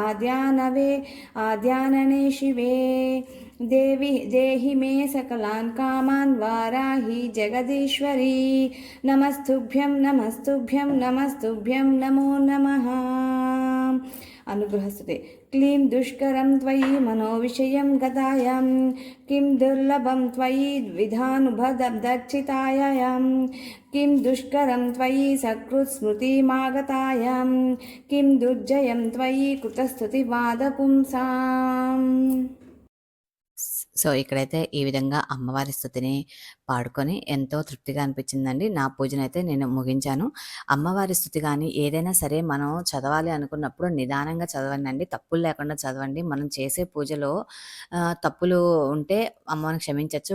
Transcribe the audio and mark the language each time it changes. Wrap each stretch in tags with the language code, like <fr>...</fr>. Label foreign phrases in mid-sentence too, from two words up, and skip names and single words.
<sa>आद्यानने शिवे देहि मे सकलान् कामान् वाराहि जगदीश्वरी नमस्तुभ्यं नमस्तुभ्यं नमस्तुभ्यं नमो नमः अनुग्रहस्तुते क्लीं दुष्करं त्वयि मनोविषयं गतायां किं दुर्लभं त्वयि द्विधानुभदर्चितायां किं दुष्करं त्वयि सकृत्स्मृतिमागतायां किं दुर्जयं त्वयि कृतस्तुतिवादपुंसाम्</sa> <te>సో, ఇక్కడైతే ఈ విధంగా అమ్మవారి స్తుతిని పాడుకొని ఎంతో తృప్తిగా అనిపించిందండి. నా పూజనైతే నేను ముగించాను. అమ్మవారి స్తుతి గాని, ఏదైనా సరే మనం చదవాలి అనుకున్నప్పుడు నిదానంగా చదవండండి. తప్పులు లేకుండా చదవండి. మనం చేసే పూజలో తప్పులు ఉంటే అమ్మని క్షమించొచ్చు.</te>